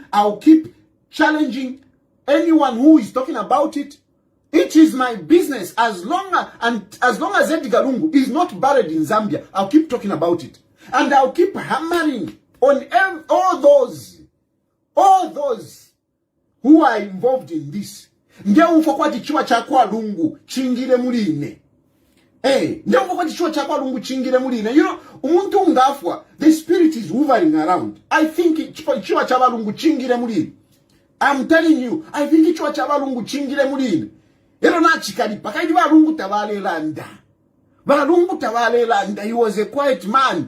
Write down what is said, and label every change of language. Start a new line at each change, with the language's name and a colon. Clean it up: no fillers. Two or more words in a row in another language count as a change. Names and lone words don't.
English: I'll keep challenging anyone who is talking about it. It is my business. As long as Edgar Lungu is not buried in Zambia, I'll keep talking about it. And I'll keep hammering on all those who are involved in this.
Bemba: Lungu chingile muline.
English: Hey, you know,
Bemba: umuntu ngafwa,
English: the spirit is hovering around. I think I'm telling you, I think he was a quiet man.